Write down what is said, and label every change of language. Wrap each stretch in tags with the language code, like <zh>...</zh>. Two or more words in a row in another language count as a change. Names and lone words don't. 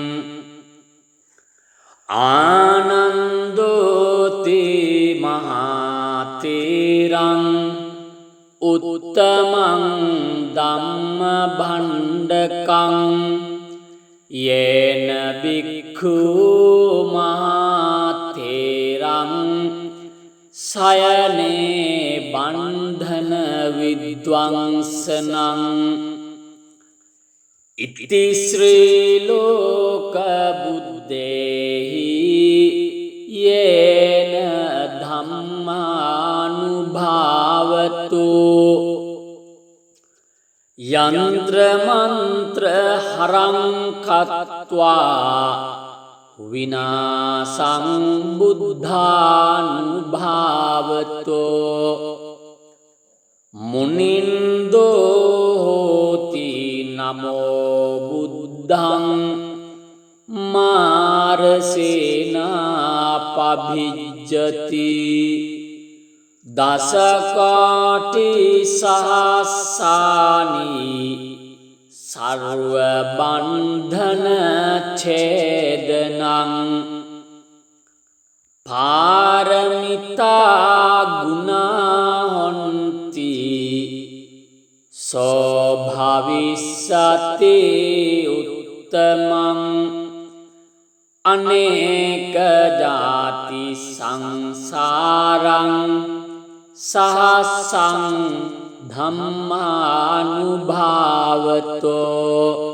<pi>ආනන්දෝති මහතේරං උත්තමං ධම්ම භණ්ඩකං යේන භික්ඛු මහතේරං සයනේ බන්ධන විද්වංසනං ඉති ශ්‍රී ලෝක බුද්දේහි යේන ධම්මානුභාවතු යන්ත්‍ර මන්ත්‍ර හරං කତ୍වා විනාසං බුද්ධානුභාවතු මුනින්දෝ හෝති නමෝ බුද්ධං මාරසේනා පභිජ්ජති දසකාටි සහස්සානි සර්ව බන්ධන ඡේදනං පාරමිතා ගුණා හොන්ති සෝ භවිස්සති උත්තමං අනේක ජාති සංසාරං සහස්සං ධම්මානුභාවතෝ</pi>